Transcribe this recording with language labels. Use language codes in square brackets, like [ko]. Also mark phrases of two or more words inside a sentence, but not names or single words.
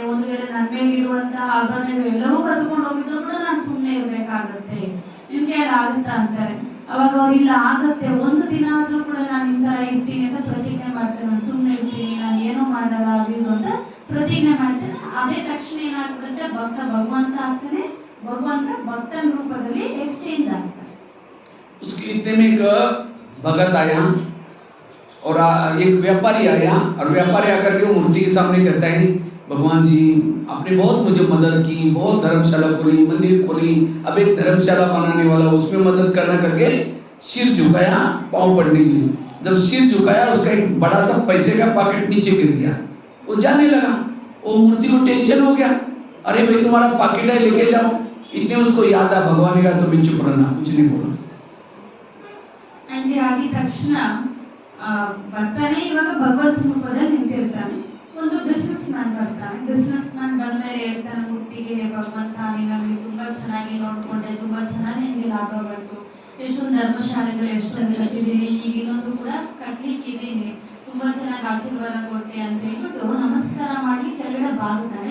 [kn] ಒಂದು ವೇಳೆ ನನ್ನ ಮೇಲಿರುವಂಥ ಆಭರಣ ಎಲ್ಲವೂ ಕದ್ಕೊಂಡು ಹೋಗಿದ್ರು ಕೂಡ ನಾನು ಸುಮ್ಮನೆ ಇರಬೇಕಾಗತ್ತೆ, ನಿಮ್ಗೆ ಯಾರು ಆಗುತ್ತಾ ಅಂತಾರೆ. ಅವಾಗ ಅವ್ರಿಲ್ಲ ಆಗತ್ತೆ, ಒಂದು ದಿನ ಆದ್ರೂ ಕೂಡ ನಾನು ಈ ಥರ ಇರ್ತೀನಿ ಅಂತ ಪ್ರತಿಜ್ಞೆ ಮಾಡ್ತೇನೆ, ನಾನು ಸುಮ್ಮನೆ ಇರ್ತೀನಿ, ನಾನು ಏನೋ ಮಾಡಲ್ಲ ಆಗಿದ್ದು ಅಂತ ಪ್ರತಿಜ್ಞೆ ಮಾಡ್ತೇನೆ. ಅದೇ ತಕ್ಷಣ ಏನಾಗ್ತದೆ, ಭಕ್ತ ಭಗವಂತ ಆಗ್ತಾನೆ, ಭಗವಂತ ಭಕ್ತನ ರೂಪದಲ್ಲಿ ಎಕ್ಸ್ಚೇಂಜ್ ಆಗ್ತಾನೆ. [hi] उसके इतने में एक भगत आया और एक व्यापारी आया, और व्यापारी आकर के वो मूर्ति के सामने कहता है भगवान जी आपने बहुत मुझे मदद की, बहुत धर्मशाला खोली, मंदिर खोली, अब एक धर्मशाला बनाने वाला उसमें मदद करना करके सिर झुकाया, पाँव पड़ने के लिए। जब सिर झुकाया उसका एक बड़ा सा पैसे का पैकेट नीचे गिर गया, वो जाने लगा। वो मूर्ति को टेंशन हो गया, अरे भाई तुम्हारा पैकेट है लेके जाओ। इतने उसको याद आ भगवान का, तो मैं चुप रहना, कुछ नहीं बोला। [kn] ಹಂಗೆ ಆಗಿದ ತಕ್ಷಣ ಬರ್ತಾನೆ, ಇವಾಗ ಭಗವಂತ ರೂಪದಲ್ಲಿ ನಿಂತಿರ್ತಾನೆ. ಒಂದು [en] business man [kn] ಬರ್ತಾನೆ. [en] business man [kn] ಬಂದ್ಮೇಲೆ ಹೇಳ್ತಾನೆ ಮೂರ್ತಿಗೆ, ಭಗವಂತ ನೀನು ನಮಗೆ ತುಂಬಾ ಚೆನ್ನಾಗಿ ನೋಡ್ಕೊಂಡೆ, ತುಂಬಾ ಚೆನ್ನಾಗಿ ನಿಮಗೆ ಲಾಭ ಬಂತು, ಎಷ್ಟೊಂದು ಧರ್ಮಶಾಲೆಗಳು ಎಷ್ಟೊಂದು ಕಟ್ಟಿದ್ದೀನಿ, ಈಗ ಇನ್ನೊಂದು ಕೂಡ ಕಟ್ಲಿಕ್ಕಿದ್ದೀನಿ, ತುಂಬಾ ಚೆನ್ನಾಗಿ ಆಶೀರ್ವಾದ ಕೊಟ್ಟೆ ಅಂತ ಹೇಳ್ಬಿಟ್ಟು ನಮಸ್ಕಾರ ಮಾಡಿ ಕೆಳಗಡೆ ಬಾಗುತ್ತಾನೆ.